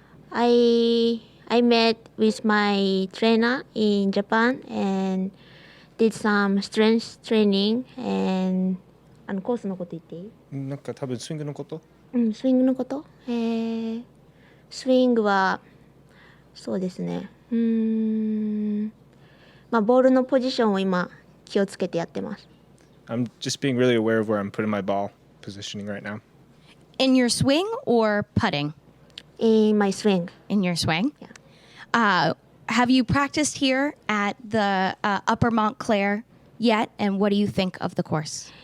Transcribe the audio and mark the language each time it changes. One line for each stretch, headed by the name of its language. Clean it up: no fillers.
English: I met with my trainer in Japan and did some strength training and
Japanese: コースのこと言っていい？なんか多分スイングのこと？スイングのこと？スイングはそうですね。ボールのポジションを今気をつけてやってます。
English: I'm just being really aware of where I'm putting my ball positioning right now. In your swing or putting? In my swing. In your swing? Yeah. Have you practiced here at the Upper Montclair yet? And what do you think of the course?